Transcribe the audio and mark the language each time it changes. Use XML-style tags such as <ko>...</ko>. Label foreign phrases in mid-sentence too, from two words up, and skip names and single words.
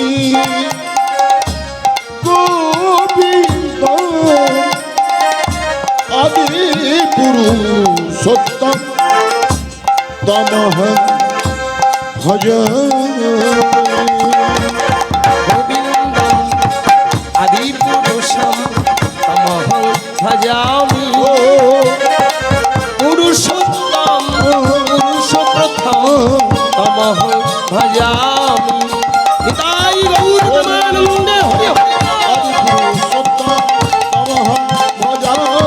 <sa>গোবিন্দম আদি পুরুষোত্তম তমহং ভজামি। গোবিন্দম আদি পুরুষম তমহং ভজামি। পুরুষোত্তম পুরুষ প্রথম তমহং ভজামি।</sa> <bn>নিতাই গৌর প্রেমানন্দে হরি হরি।</bn> <sa>আদি পুরুষোত্তম তমহং ভজামি।</sa>